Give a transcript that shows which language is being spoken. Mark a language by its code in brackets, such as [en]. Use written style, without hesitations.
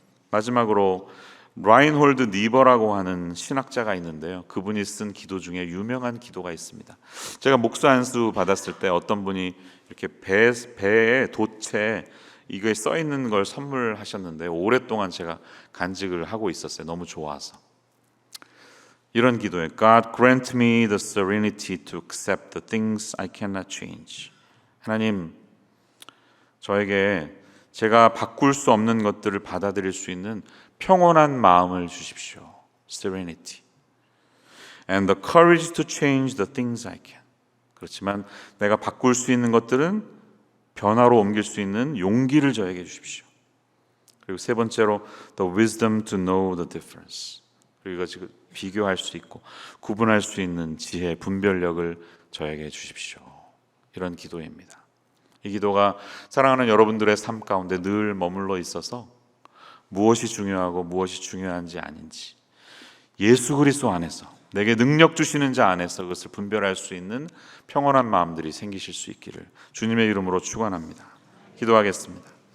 [ko] 마지막으로 라인홀드 니버라고 하는 신학자가 있는데요, 그분이 쓴 기도 중에 유명한 기도가 있습니다. 제가 목사 안수 받았을 때 어떤 분이 이렇게 배에 돛에 이거에 써 있는 걸 선물하셨는데 오랫동안 제가 간직을 하고 있었어요. 너무 좋아서. 이런 기도예요. [en] God grant me the serenity to accept the things I cannot change. [ko] 하나님, 저에게 제가 바꿀 수 없는 것들을 받아들일 수 있는 평온한 마음을 주십시오. [en] Serenity. And the courage to change the things I can. [ko] 그렇지만 내가 바꿀 수 있는 것들은 변화로 옮길 수 있는 용기를 저에게 주십시오. 그리고 세 번째로 [en] the wisdom to know the difference. [ko] 그리고 지금 비교할 수 있고 구분할 수 있는 지혜, 분별력을 저에게 주십시오. 이런 기도입니다. 이 기도가 사랑하는 여러분들의 삶 가운데 늘 머물러 있어서 무엇이 중요하고 무엇이 중요한지 아닌지, 예수 그리스도 안에서 내게 능력 주시는 자 안에서 그것을 분별할 수 있는 평온한 마음들이 생기실 수 있기를 주님의 이름으로 축원합니다. 기도하겠습니다.